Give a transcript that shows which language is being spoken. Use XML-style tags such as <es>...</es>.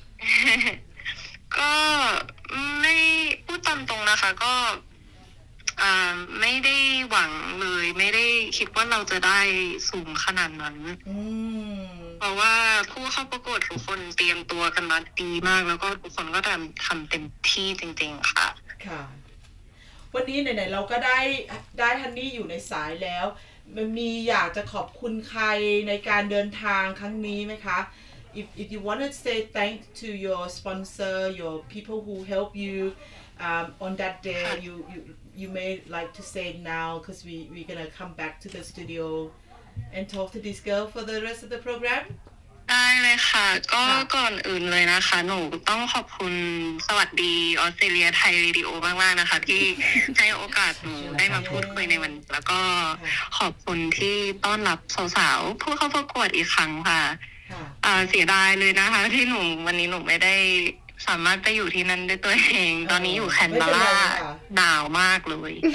<th>ก็ไม่พูดตามตรงนะคะก็ไม่ได้หวังเลยไม่ได้คิดว่าเราจะได้สูงขนาดนั้นเพราะว่าผู้เข้าประกวดทุกคนเตรียมตัวกันมาดีมากแล้วก็ทุกคนก็ทำเต็มที่จริงๆค่ะ ค่ะวันนี้ไหนๆเราก็ได้ฮันนี่อยู่ในสายแล้วมีอยากจะขอบคุณใครในการเดินทางครั้งนี้ไหมคะ</th> <en>if you want to say thank to your sponsor your people who help you on that day you may like to say now because we're gonna come back to the studio and talk to this girl for the rest of the program</en> <th>ได้เลยค่ะก็ก่อนอื่นเลยนะคะหนูต้องขอบคุณสวัสดีออสเตรเลียไทยรีดิโอมากๆนะคะที่ให้โอกาสหนูได้มาพูดคุยในวันแล้วก็ขอบคุณที่ต้อนรับสาวๆผู้เข้าประกวดอีกครั้งค่ะเสียดายเลยนะคะที่หนูวันนี้หนูไม่ได้สามารถไปอยู่ที่นั่นด้วยตัวเองตอนนี้อยู่แคนเบราหนาวมากเลย</th>